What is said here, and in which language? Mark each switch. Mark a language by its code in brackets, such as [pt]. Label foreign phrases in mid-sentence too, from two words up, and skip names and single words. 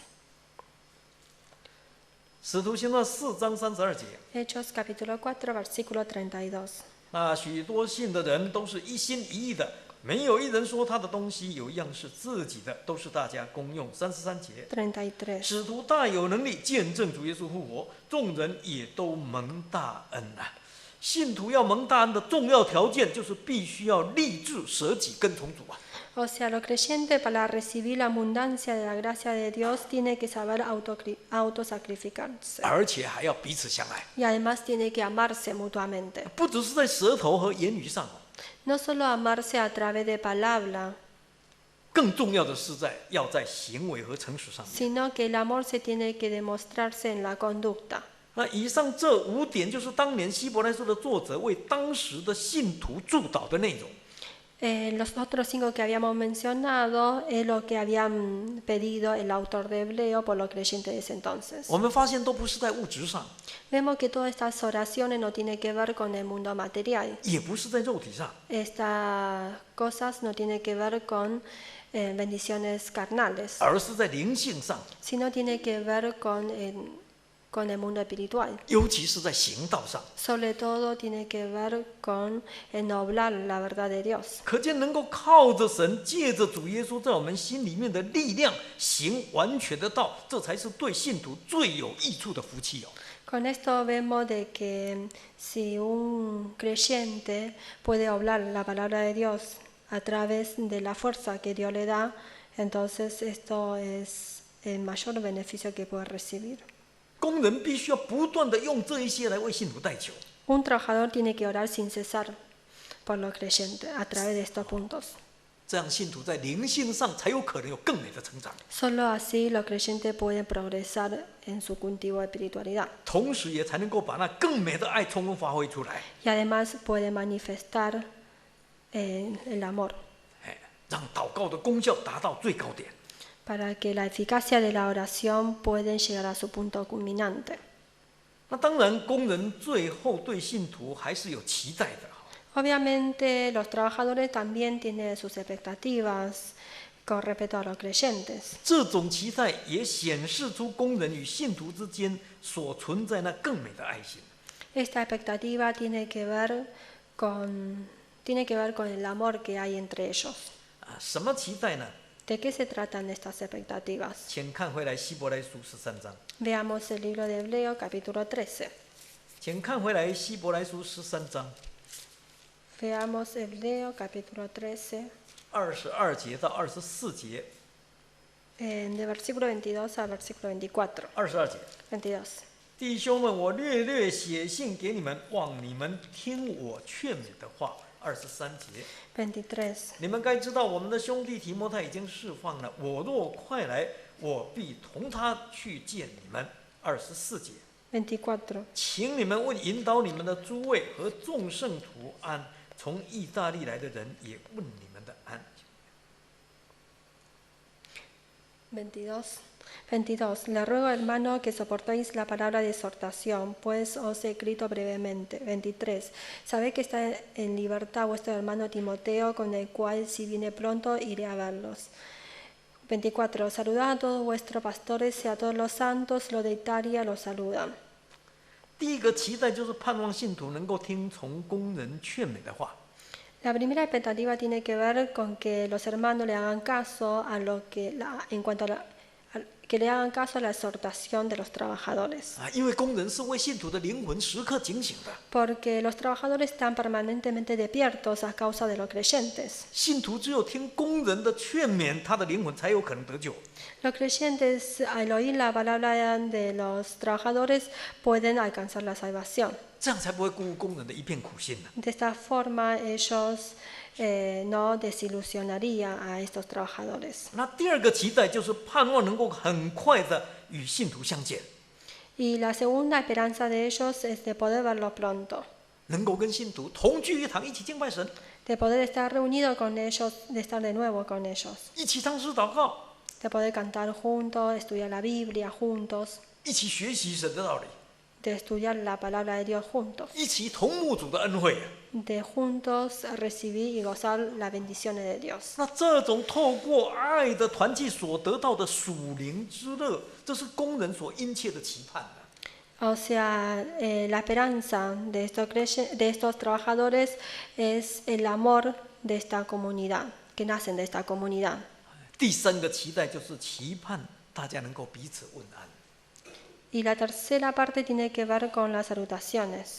[zh] 使徒行传4章32节。 [es] Hechos, capítulo 4, versículo 32. [zh] 那许多信的人都是一心一意的，没有一人说他的东西有一样是自己的，都是大家公用。33节。 33. 使徒大有能力见证主耶稣复活，众人也都蒙大恩啊！信徒要蒙大恩的重要条件就是必须要立志舍己跟从主啊！ [es] O sea, los creyentes para recibir la abundancia de la gracia de Dios tiene que saber autosacrificarse. [zh] 而且还要彼此相爱， [es] Y además tiene que amarse mutuamente. [zh] 不只是在舌头和言语上， [es] No solo amarse a través de palabra, [zh] 更重要的是要在行为和诚实上面。 [es] sino que el amor se tiene que demostrarse en la conducta. [zh] 那以上这5点就是当年希伯来书的作者为当时的信徒祝祷的内容。 [es] Los otros 5 que habíamos mencionado es lo que habían pedido el autor de Hebreo por los creyentes de ese entonces. [zh] 我们发现都不是在物质上， [es] Vemos que todas estas oraciones no tienen que ver con el mundo material. [zh] 也不是在肉体上， [es] Estas cosas no tienen que ver con bendiciones carnales, [zh] 而是在灵性上， [es] sino tiene que ver con el mundo espiritual. [zh] 尤其是在行道上。 [es] Sobre todo tiene que ver con ennoblar la verdad de Dios. [zh] 可见能够靠着神，借着主耶稣在我们心里面的力量，行完全的道，这才是对信徒最有益处的福气哦。 [es] Con esto vemos de que si un creyente puede hablar la palabra de Dios a través de la fuerza que Dios le da, entonces esto es el mayor beneficio que puede recibir. [zh] 工人必须要不断的用这一些来为信徒代求。 [es] Un trabajador tiene que orar sin cesar por los creyentes a través de estos puntos. [zh] 这样信徒在灵性上才有可能有更美的成长， [es] Solo así los creyentes pueden progresar en su cultivo de espiritualidad [zh] 同时也才能够把那更美的爱充分发挥出来， [es] y además pueden manifestar el amor [zh] 让祷告的功效达到最高点。 [es] para que la eficacia de la oración pueda llegar a su punto culminante. [zh] 那当然，工人最后对信徒还是有期待的。 [es] Obviamente los trabajadores también tienen sus expectativas con respecto a los creyentes. [zh] 这种期待也显示出工人与信徒之间所存在那更美的爱心。 [es] Esta expectativa tiene que ver con el amor que hay entre ellos. [zh] 什么期待呢？ [es] ¿De qué se tratan estas expectativas? [zh] 请看回来希伯来书13章， [es] Veamos el libro de Hebreo capítulo 13. [zh] 请看回来希伯来书13章 [es] Veamos Hebreo capítulo 13, [zh] 22 节到24节。 [es] de versículo 22 al versículo 24. [zh] 22 节， 22. 弟兄们，我略略写信给你们，望你们听我劝勉的话。23节， 23. 你们该知道，我们的兄弟提摩太已经释放了。我若快来，我必同他去见你们。24节， 24. 请你们问引导你们的诸位和众圣徒安。从意大利来的人也问你们的安。 [es] 22. Le ruego, hermano, que soportéis la palabra de exhortación, pues os he escrito brevemente. 23. Sabed que está en libertad vuestro hermano Timoteo, con el cual, si viene pronto, iré a verlos. 24. Saludad a todos vuestros pastores y a todos los santos, los de Italia los saludan. [zh] 第一个期待就是盼望信徒能够听从工人劝美的话。 [es] La primera expectativa tiene que ver con que los hermanos le hagan caso a lo que que le hagan caso a la exhortación de los trabajadores. [zh] 因为工人是为信徒的灵魂时刻警醒的。 [es] Porque los trabajadores están permanentemente despiertos a causa de los creyentes. [zh] 信徒只有听工人的劝勉，他的灵魂才有可能得救。 [es] Los creyentes, al oír la palabra de los trabajadores, pueden alcanzar la salvación. [zh] 这样才不会辜负工人的一片苦心呢。 [es] De esta forma, ellos no desilusionarían a estos trabajadores. [zh] 那第二个期待就是盼望能够很快的与信徒相见， [es] Y la segunda esperanza de ellos es de poder verlo pronto, [zh] 能够跟信徒同聚一堂，一起敬拜神， [es] de poder estar reunido con ellos, de estar de nuevo con ellos, [zh] 一起唱诗祷告， [es] de poder cantar juntos, estudiar la Biblia juntos, [zh] 一起学习神的道理， [es] de estudiar la palabra de Dios juntos, [zh] 一起同沐主的恩惠。 [es] de juntos recibir y gozar las bendiciones de Dios. [zh] 那这种透过爱的团契所得到的属灵之乐，这是工人所殷切的期盼的。 [es] O sea, la esperanza de estos trabajadores es el amor de esta comunidad, que nacen de esta comunidad. [zh] 第三个期待就是期盼大家能够彼此问安。 [es] Y la tercera parte tiene que ver con las salutaciones.